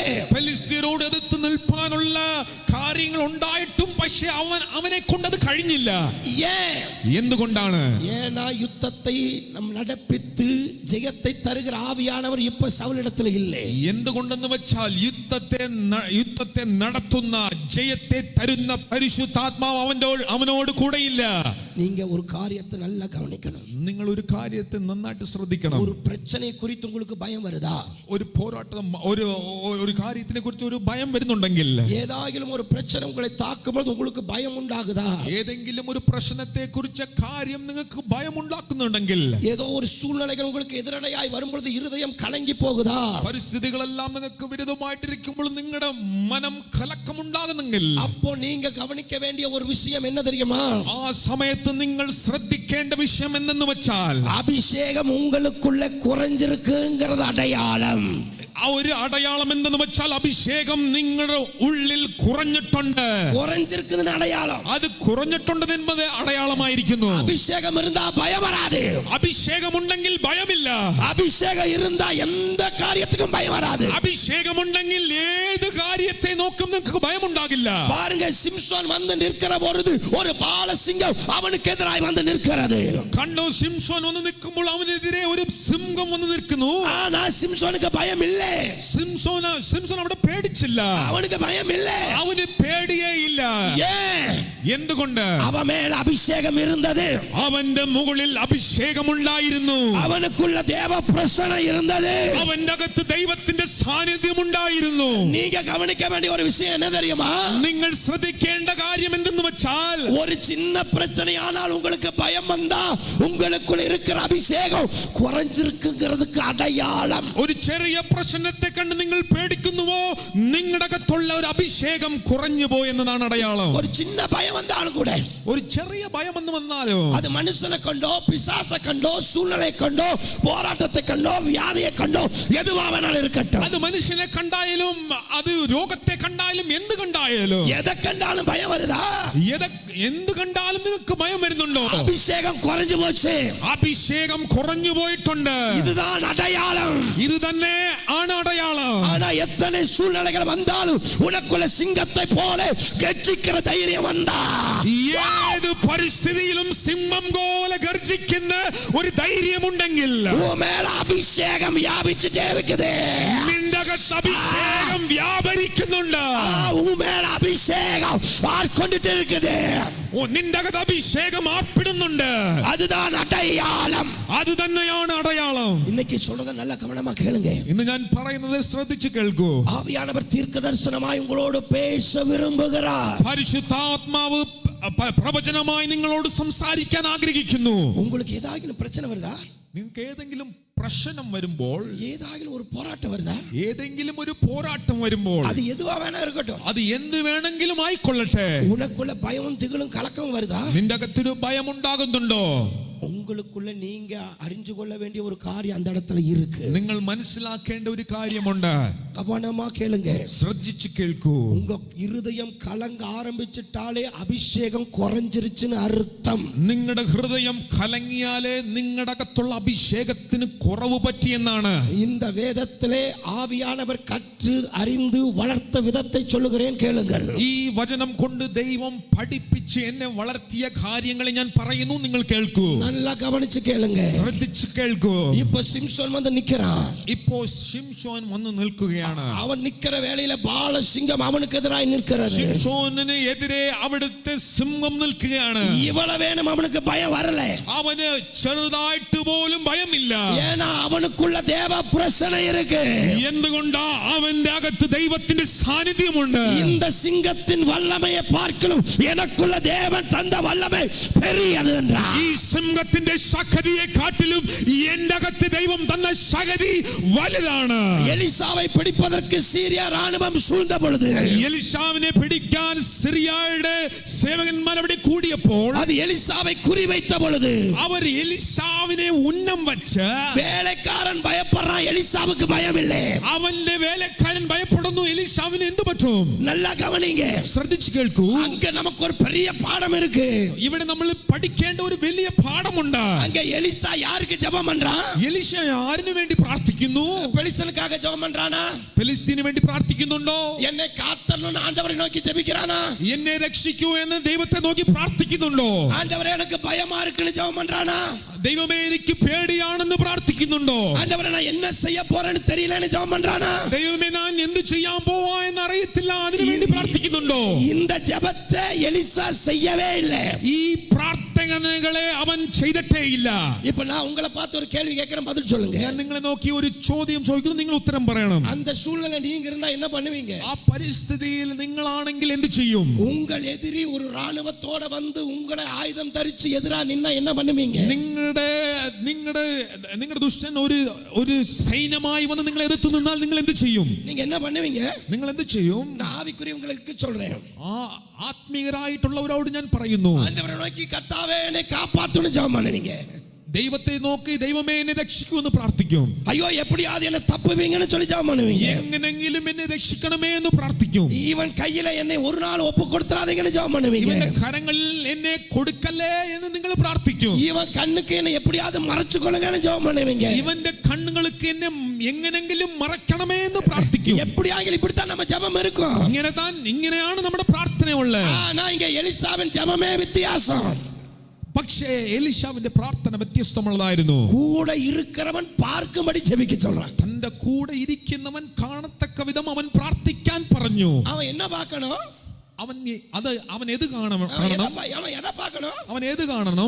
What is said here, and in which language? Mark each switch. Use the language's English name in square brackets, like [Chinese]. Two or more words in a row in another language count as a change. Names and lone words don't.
[Malayalam] ഫെലിസ്ത്യരോട് എതിർത്ത് നിൽപ്പാനുള്ള കാര്യങ്ങൾ ഉണ്ടായിട്ടും പക്ഷേ അവനെ കൊണ്ടത് കഴിഞ്ഞില്ല. [Tamil] ஏன்? [Malayalam] എന്തുകൊണ്ടാണ്? [Tamil] ஏன்னா யுத்தத்தை நம் நடப்பித்து ஜெயத்தை தருகிற ஆவியானவர் இப்ப சவுலிடத்தில் இல்லை. [Malayalam] എന്തുകൊണ്ടെന്ന് വെച്ചാൽ യുദ്ധത്തെ നടത്തുന്ന ജയത്തെ തരുന്ന പരിശുദ്ധാത്മാവ് അവനോട് കൂടെയില്ല. [Tamil] நீங்க ஒரு காரியத்தை நல்லா கவனிக்கணும். [Malayalam] നിങ്ങൾ ഒരു കാര്യത്തെ നന്നായിട്ട് ശ്രദ്ധിക്കണം. [Tamil] ஒரு பிரச்சனை குறித்து உங்களுக்கு பயம் வருதா? [Malayalam] ഒരു പോരാട്ടം ഒരു കാര്യത്തിനെ കുറിച്ച് ഒരു ഭയം വരുന്നുണ്ടെങ്കിൽ, [Tamil] ஏதாகிலும் ஒரு பிரச்சனை உங்களை தாக்கும்போது உங்களுக்கு பயம் உண்டாகுதா? [Malayalam] ഏതെങ്കിലും ഒരു പ്രശ്നത്തെ കുറിച്ച കാര്യം നിങ്ങൾക്ക് ഭയം ഉണ്ടാക്കുന്നുണ്ടെങ്കിൽ, [Tamil] ஏதோ ஒரு சூழ்நிலைகள் உங்களுக்கு எதிரடையாய் வரும்பொழுது இருதயம் கலங்கி போகுதா? [Malayalam] പരിസ്ഥിതികളെല്ലാം നിങ്ങൾക്ക് വിരുദ്ധമായിട്ടിരിക്കുമ്പോൾ നിങ്ങളുടെ മനം കലക്കമുണ്ടാകുന്നെങ്കിൽ, [Tamil] அப்போ நீங்க கவனிக்க வேண்டிய ஒரு விஷயம் என்ன தெரியுமா? [Malayalam] ആ സമയത്ത് നിങ്ങൾ ശ്രദ്ധിക്കേണ്ട വിഷയം എന്തെന്ന് വെച്ചാൽ, [Tamil] அபிஷேகம் உங்களுக்குள்ள குறைஞ்சிருக்குங்கிறது அடையாளம். [Malayalam] ആ ഒരു അടയാളം എന്തെന്ന് വെച്ചാൽ അഭിഷേകം നിങ്ങളുടെ ഉള്ളിൽ കുറഞ്ഞിട്ടുണ്ട്. [Tamil] குறைஞ்சிருக்குதுன்னு அடையாளம். [Malayalam] അത് കുറഞ്ഞിട്ടുണ്ട് എന്നത് അടയാളമായിരിക്കുന്നു. [Tamil] அபிஷேகம் இருந்தா பயம் வராது. [Malayalam] അഭിഷേകം ഉണ്ടെങ്കിൽ ഭയമില്ല. [Tamil] அபிஷேகம் இருந்தா எந்த காரியத்துக்கும் பயம் வராது. [Malayalam] അഭിഷേകം ഉണ്ടെങ്കിൽ ഏത് കാര്യത്തെ നോക്കും നിങ്ങൾക്ക് ഭയമുണ്ടാകില്ല. [Tamil] பாருங்க, சிம்சோன் வந்து நிற்கிற பொழுது ஒரு பாலசிங்கம் அவனுக்கு எதிராய் வந்து நிற்கிறது. [Malayalam] കണ്ടോ, സിംസോൻ വന്ന് നിൽക്കുമ്പോൾ അവനെതിരെ ഒരു സിംഹം വന്ന് നിൽക്കുന്നു. [Tamil] ஆனா சிம்சோனுக்கு பயம் இல்ல. [Malayalam] സിംസോൻ അവിടെ പേടിച്ചില്ല. [Tamil] அவனுக்கு பயம் இல்ல. [Malayalam] അവന് പേടിയേ ഇല്ല. [Tamil] ஏன்? [Malayalam] എന്തുകൊണ്ട്? [Tamil] அவன் மேல் அபிஷேகம் இருந்தது. [Malayalam] അവന്റെ മുകളിൽ അഭിഷേകമുണ്ടായിരുന്നു. [Tamil] அவனுக்குள்ள தேவ பிரசன்னம் இருந்தது. [Malayalam] അവന്റെ അകത്ത് ദൈവത്തിന്റെ സാന്നിധ്യം ഉണ്ടായിരുന്നു. [Tamil] நீங்க கவனிக்க வேண்டிய ஒரு விஷயம் என்ன தெரியுமா? [Malayalam] നിങ്ങൾ ശ്രദ്ധിക്കേണ്ട കാര്യം എന്തെന്ന് വെച്ചാൽ, [Tamil] ஒரு சின்ன பிரச்சனை ஆனால் உங்களுக்கு பயம் வந்தா உங்களுக்குள்ள இருக்கிற அபிஷேகம் குறைஞ்சிருக்குங்கிறதுக்கு அடையாளம். [Malayalam] ഒരു ചെറിയ പ്രശ്നത്തെ കണ്ട് നിങ്ങൾ പേടിക്കുന്നുവോ, നിങ്ങളുടെ അകത്തുള്ള ഒരു അഭിഷേകം കുറഞ്ഞു പോയെന്നതാണ് അടയാളം. [Tamil] ஒரு சின்ன பயம் வந்தாலும் கூட, [Malayalam] ഒരു ചെറിയ ഭയം എന്ന് വന്നാലോ, [Tamil] அது மனுஷனை கண்டோ, பிசாசை கண்டோ, சூழ்நிலை கண்டோ, போராட்டத்தை கண்டோ, வியாதியை கண்டோ, எதுவா வேணாலும் இருக்கட்டும். [Malayalam] അത് മനുഷ്യനെ കണ്ടായാലും അത് രോഗത്തെ കണ്ടായാലും എന്ത് കണ്ടായാലും, [Tamil] எதை கண்டாலும் பயம் வருதா? [Malayalam] എന്ത് കണ്ടാലും നിങ്ങൾക്ക് ഭയം വരുന്നുണ്ടോ? [Tamil] அபிஷேகம் குறைஞ்சு போச்சு. [Malayalam] അഭിഷേകം കുറഞ്ഞു പോയിട്ടുണ്ട്. [Tamil] இதுதான் அடையாளம். [Malayalam] ഇത് തന്നെ ആണ് അടയാളം. [Tamil] ஆனா எத்தனை சூழ்நிலைகள் வந்தாலும் உனக்குள்ள சிங்கத்தை போல கெர்ச்சிக்கிற தைரியம் வந்தா, [Malayalam] ഏത് പരിസ്ഥിതിയിലും സിംഹം പോലെ ഗർജിക്കുന്ന ഒരു ധൈര്യമുണ്ടെങ്കിൽ, [Tamil] உன் மேல அபிஷேகம் வியாபிச்சுட்டே இருக்குது. [Malayalam] നിന്റെ നിന്റെ അകത്ത് അഭിഷേകം വ്യാപരിക്കുന്നുണ്ട്. [Tamil] உன் மேல அபிஷேகம் ஆட்கொண்டுட்டு இருக்குது. [Malayalam] നിന്റെ അകത്ത് അഭിഷേകം ആർപ്പിടുന്നുണ്ട്. [Tamil] அதுதான் அடையாளம். [Malayalam] അത് തന്നെയാണ് അടയാളം. [Tamil] இன்னைக்கு சொல்றத நல்ல கவனமா கேளுங்க. [Malayalam] ഇന്ന് ഞാൻ പറയുന്നത് ശ്രദ്ധിച്ചു കേൾക്കൂ. [Tamil] ஆவியானவர் தீர்க்கதரிசனமாய் உங்களோடு பேச விரும்புகிறார். [Malayalam] പരിശുദ്ധാത്മാവ് പ്രവചനമായി നിങ്ങളോട് സംസാരിക്കാൻ ആഗ്രഹിക്കുന്നു. [Tamil] உங்களுக்கு ஏதாவது பிரச்சனை வருதா? [Malayalam] നിങ്ങൾക്ക് ഏതെങ്കിലും പ്രശ്നം വരുമ്പോൾ, [Tamil] ஏதாவது ஒரு போராட்டம் வருதா? [Malayalam] ഏതെങ്കിലും ഒരു പോരാട്ടം വരുമ്പോൾ, [Tamil] அது எதுவா வேணா இருக்கட்டும், [Malayalam] അത് എന്ത് വേണമെങ്കിലും ആയിക്കൊള്ളട്ടെ, [Tamil] உனக்குள்ள பயமும் திகிலும் கலக்கமும் வருதா? [Malayalam] നിന്റെ അകത്തൊരു ഭയം ഉണ്ടാകുന്നുണ്ടോ? [Tamil] உங்களுக்குள்ள நீங்க அறிஞ்சு கொள்ள வேண்டிய ஒரு காரியம் அந்த இடத்துல இருக்கு. [Malayalam] നിങ്ങൾ മനസ്സിലാക്കേണ്ട ഒരു കാര്യമുണ്ട്. [Tamil] கவனமா கேளுங்க, [Malayalam] ശ്രദ്ധിച്ചു കേൾക്കൂ. [Tamil] உங்க இருதயம் கலங்க ஆரம்பிச்சிட்டாலே அபிஷேகம் குறைஞ்சிருச்சுன்னு அர்த்தம். [Malayalam] നിങ്ങളുടെ ഹൃദയം കലങ്ങിയാലേ നിങ്ങളുടെ അകത്തുള്ള അഭിഷേകത്തിന് കുറവ് പറ്റിയെന്നാണ്. [Tamil] இந்த வேதத்திலே ஆவியானவர் கற்று அறிந்து வளர்த்த விதத்தை சொல்லுகிறேன், கேளுங்கள். [Malayalam] ഈ വചനം കൊണ്ട് ദൈവം പഠിപ്പിച്ച് എന്നെ വളർത്തിയ കാര്യങ്ങളെ ഞാൻ പറയുന്നു, നിങ്ങൾ കേൾക്കൂ. [Tamil] நல்லா கவனிச்சு கேளுங்க. [Malayalam] ശ്രദ്ധിച്ചു കേൾക്കൂ. [Tamil] இப்ப சிம்சோன் வந்து நிக்கிறான். [Malayalam] ഇപ്പോ ശിംശോൻ വന്ന് നിൽക്കുകയാണ്. [Tamil] அவன் நிக்கிற வேளையில பால சிங்கம் அவனுக்கு எதிராய் நிற்கிறது. [Malayalam] ശിംശോനിന് എതിരെ അവിടുത്തെ സിംഹം നിൽക്കുകയാണ്. [Tamil] இவ்வளவு வேணும் அவனுக்கு பயம் வரல. [Malayalam] അവന് ചെറുതായിട്ട് പോലും ഭയമില്ല. [Tamil] ஏன்னா அவனுக்குள்ள தேவ பிரசனை இருக்கு. [Malayalam] എന്തുകൊണ്ടാ? അവന്റെ അകത്ത് ദൈവത്തിന്റെ സാന്നിധ്യമുണ്ട്. [Tamil] இந்த சிங்கத்தின் வல்லமையை பார்க்கலும் எனக்குள்ள தேவன் தந்த வல்லமை பெரியது என்றார். [Malayalam] ഈ സിംഹത്തിന്റെ ശക്തിയെ കാട്ടിലും എന്റെ അകത്ത് ദൈവം തന്ന ശക്തി വലുതാണ്. [Tamil] எலிசாவை பிடிப்பதற்கு சீரியா ராணுவம் சூழ்ந்த பொழுது, [Malayalam] എലിശാവിനെ പിടിക്കാൻ സിറിയയുടെ സേവകന്മാർ അവിടെ കൂടിയപ്പോൾ, [Tamil] அது எலிசாவை குறிவைத்த பொழுது, [Malayalam] അവർ എലിശാവിനെ ഉന്നം വച്ച്, [Tamil] வேலைக்காரன் பயப்படுறான், எலிசாவுக்கு பயம் இல்லை. [Malayalam] അവന്റെ വേലക്കാരൻ ഭയപ്പെടുന്നു, എലിശാവിന് എന്തു പറ്റും? [Tamil] நல்லா കവനിங்க, [Malayalam] ശ്രദ്ധിച്ചു കേൾക്കൂ. [Tamil] அங்க நமக்கு ஒரு பெரிய பாடம் இருக்கு. [Malayalam] ഇവിടെ നമ്മൾ പഠിക്കേണ്ട ഒരു വലിയ പാഠമുണ്ട്. [Tamil] அங்க எலிசா யாருக்கு ஜெபம் பண்றான்? [Malayalam] എലിശ ആരിനു വേണ്ടി പ്രാർത്ഥിക്കുന്നു? [Tamil] பெலிஸ்தனுக்காக ஜெபம் பண்றானா? [Malayalam] ഫെലിസ്തീനു വേണ്ടി പ്രാർത്ഥിക്കുന്നുണ്ടോ? [Tamil] என்னை காத்தரணும்னு ஆண்டவரை நோக்கி ஜெபிக்கிறானா? [Malayalam] എന്നെ രക്ഷിക്കൂ എന്ന് ദൈവത്തെ നോക്കി പ്രാർത്ഥിക്കുന്നുണ്ടോ? [Tamil] ஆண்டவரே எனக்கு பயமா இருக்குன்னு ஜெபம் பண்றானா? [Malayalam] ദൈവമേ എനിക്ക് പേടിയാണെന്ന് പ്രാർത്ഥിക്കുന്നുണ്ടോ? [Tamil] ஆண்டவரே நான் என்ன செய்ய போறேன்னு தெரியலன்னு ஜெபம் பண்றானா? [Malayalam] ദൈവമേ ഞാൻ എന്ത് ചെയ്യാൻ പോവാ എന്ന് അറിയത്തില്ല, അതിനു വേണ്ടി പ്രാർത്ഥിക്കുന്നുണ്ടോ? [Tamil] இந்த ஜெபத்தை எலிசா செய்யவே இல்லை. [Malayalam] ഈ പ്രാർത്ഥനകളെ അവൻ ചെയ്തിട്ടേ ഇല്ല. [Tamil] இப்ப நான் உங்களை பார்த்து ஒரு கேள்வி கேட்கிறேன், பதில் சொல்லுங்க. [Malayalam] ഞാൻ നിങ്ങളെ നോക്കി ഒരു ചോദ്യം ചോദിക്കുന്നു, നിങ്ങൾ ഉത്തരം പറയണം. [Tamil] அந்த சூழ்நிலை நீங்க இருந்தா என்ன பண்ணுவீங்க? [Malayalam] ആ പരിസ്ഥിതിയിൽ നിങ്ങളാണെങ്കിൽ എന്ത് ചെയ്യും? [Tamil] உங்கள் எதிரி ஒரு ராணுவத்தோட வந்து உங்களை ஆயுதம் தரிச்சு எதிரா நின்னா என்ன பண்ணுவீங்க? [Malayalam] നിങ്ങളുടെ ദുഷ്ടൻ ഒരു സൈന്യമായി വന്ന് നിങ്ങളെ എതിർത്ത് നിന്നാൽ നിങ്ങൾ എന്ത് ചെയ്യും? [Tamil] நீங்க என்ன பண்ணுவீங்க? [Malayalam] നിങ്ങൾ എന്ത് ചെയ്യും? [Tamil] நான் ஆவிக்குரியவங்களுக்கு சொல்றேன். [Malayalam] ആത്മീയരായിട്ടുള്ളവരോട് ഞാൻ പറയുന്നു, [Tamil] ஆண்டவரை நோக்கி கர்த்தாவே என்னை காப்பாத்துன்னு ஜெபம் பண்ணுவீங்க. [Malayalam] ദൈവത്തെ നോക്കി ദൈവമേ എന്നെ രക്ഷിക്കൂ എന്ന് പ്രാർത്ഥിക്കും. [Tamil] ஐயோ எப்படியாவது என்ன தப்புவீங்கன்னு சொல்லி ஜெபம் பண்ணுவீங்க. [Malayalam] എങ്ങനെങ്കിലും എന്നെ രക്ഷിക്കണമേ എന്ന് പ്രാർത്ഥിക്കും. [Tamil] இவன் கையில என்னை ஒரு நாள் ஒப்பு கொடுத்துறாதீங்கன்னு ஜெபம் பண்ணுவீங்க. [Malayalam] ഇവന്റെ കരങ്ങളിൽ എന്നെ കൊടുക്കല്ലേ എന്ന് നിങ്ങൾ പ്രാർത്ഥിക്കും. [Tamil] இவன் கண்ணுக்கு என்னை எப்படியாவது மறைச்சு கொள்ளுங்கன்னு ஜெபம் பண்ணுவீங்க. [Malayalam] ഇവന്റെ കണ്ണുകൾക്ക് എന്നെ എങ്ങനെങ്കിലും മറക്കണമേ എന്ന് പ്രാർത്ഥിക്കും. [Tamil] எப்படியாகிலும் இப்படித்தான் நம்ம ஜெபம் இருக்கும். [Malayalam] ഇങ്ങനെയാണ് നമ്മുടെ പ്രാർത്ഥനയുള്ളത്. [Tamil] ஆனா இங்க எலிசாவின் ஜெபமே வித்தியாசம். [Malayalam] പക്ഷേ എലീശാവിന്റെ പ്രാർത്ഥന വ്യത്യസ്തമുള്ളതായിരുന്നു. [Tamil] கூட இருக்கிறவன் பார்க்கும்படி ஜெபிக்க சொல்றான். [Malayalam] തന്റെ കൂടെ ഇരിക്കുന്നവൻ കാണത്തക്ക വിധം അവൻ പ്രാർത്ഥിക്കാൻ പറഞ്ഞു. [Tamil] அவன் என்ன பார்க்கணும்? [Malayalam] അവൻ ഏത് കാണണം? അവൻ ഏത് കാണണം?